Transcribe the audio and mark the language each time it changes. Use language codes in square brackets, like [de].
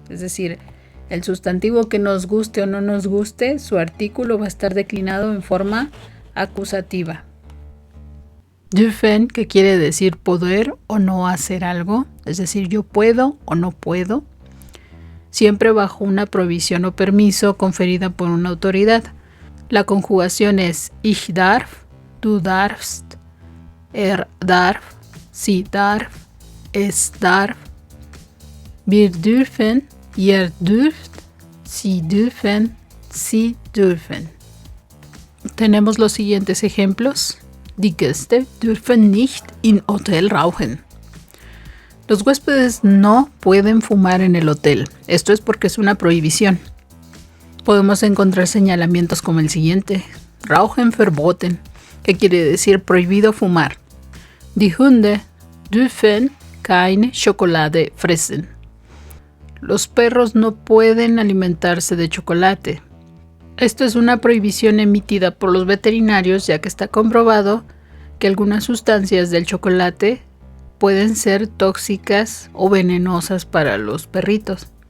[es] Es decir, el sustantivo que nos guste o no nos guste, su artículo va a estar declinado en forma acusativa. Dürfen, que quiere decir poder o no hacer algo. Es decir, yo puedo o no puedo. Siempre bajo una provisión o permiso conferida por una autoridad. La conjugación es [de] ich darf, du darfst, darf, sie darf, es darf, wir dürfen, ihr dürft, sie dürfen, sie dürfen. [es] Tenemos los siguientes ejemplos. [de] Die Gäste dürfen nicht im Hotel rauchen. [es] Los huéspedes no pueden fumar en el hotel. Esto es porque es una prohibición. Podemos encontrar señalamientos como el siguiente: [de] Rauchen verboten, [es] que quiere decir prohibido fumar. [de] Die Hunde dürfen keine Schokolade fressen. [es] Los perros no pueden alimentarse de chocolate. Esto es una prohibición emitida por los veterinarios, ya que está comprobado que algunas sustancias del chocolate pueden ser tóxicas o venenosas para los perritos.